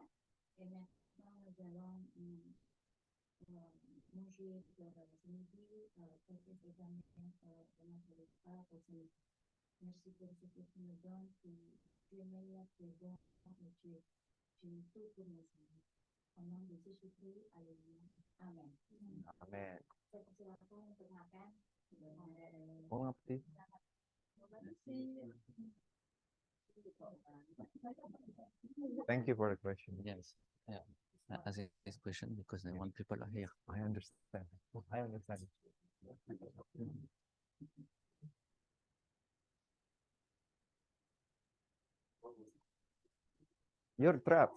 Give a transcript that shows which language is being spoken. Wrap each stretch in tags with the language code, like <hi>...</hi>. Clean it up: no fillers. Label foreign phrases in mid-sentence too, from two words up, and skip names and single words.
<fr>Et maintenant, nous allons manger ce midi, porter ces amis de notre repas pour ce midi. Merci pour ce que tu nous donnes, tu es meilleur, tu es bon, et tu es tout pour nous, Seigneur. Au nom de Jésus-Christ, alléluia. Amen. Amen.</fr> <id>Saya persilakan untuk makan. Mau ngapain?</id> <en>Thank you for the question. Yes, yeah. I ask this question because I want people are here. I understand. I understand. You're trapped.</en>